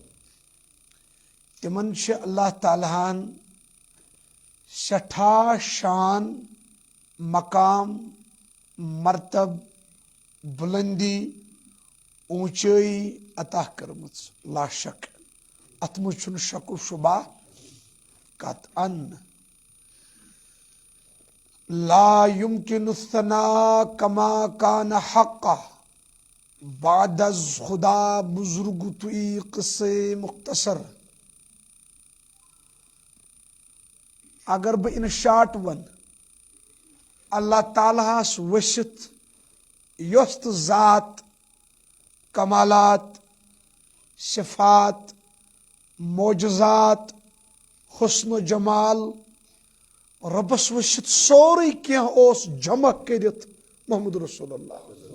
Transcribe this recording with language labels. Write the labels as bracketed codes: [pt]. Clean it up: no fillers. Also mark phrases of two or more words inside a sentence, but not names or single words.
[ks] تمن چھِ اللہ تعالیٰ ہن سٮ۪ٹھاہ شان مقام مرتب بُلندی اونچٲیی عطا کٔرمٕژ لا شک اتھ منٛز چھُنہٕ شک و شبہ قطعن [ar] لا يمكن الثناء كما كان حقا [fa] بعد از خدا بزرگ [ks] توی قصے مختصر اگر بہ [en] in short [ks] ون اللہ تعالیٰ ہس ؤسِتھ یۄس تہِ ذات کمالات صفات معجزات حسن و جمال ربس ؤسِتھ سورُے کینٛہہ اوس جمع کٔرِتھ [ar] محمد رسول اللہ